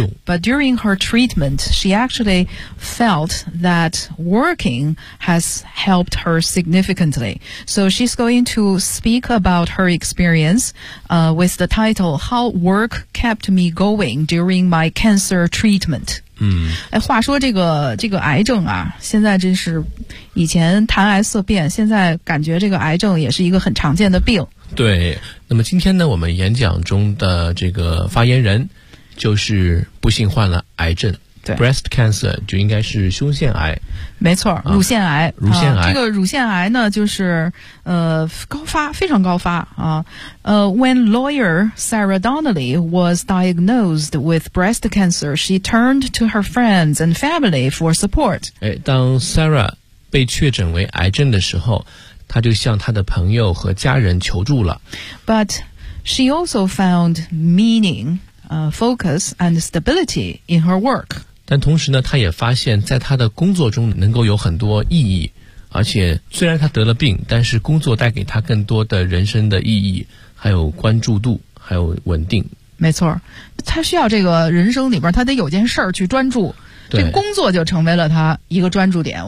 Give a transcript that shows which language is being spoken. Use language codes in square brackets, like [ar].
[en] But during her treatment, she actually felt that working has helped her significantly. So she's going to speak about her experience with the title How Work Kept Me Going During My Cancer Treatment. [zh] 话说这个癌症啊，现在真是以前谈癌色变，现在感觉这个癌症也是一个很常见的病。对，那么今天呢，我们演讲中的这个发言人就是不幸患了癌症。对， breast cancer 就应该是胸腺癌，没错，乳腺癌。乳腺癌，这个乳腺癌呢，就是高发，非常高发啊。 [en] When lawyer Sarah Donnelly was diagnosed with breast cancer, she turned to her friends and family for support. [zh] 哎，当 Sarah 被确诊为癌症的时候，他就向他的朋友和家人求助了。 [en] But she also found meaning, focus and stability in her work. [zh] 但同时呢，他也发现在他的工作中能够有很多意义，而且虽然他得了病，但是工作带给他更多的人生的意义，还有关注度，还有稳定。没错，他需要这个人生里边他得有件事儿去专注，这工作就成为了他一个专注点。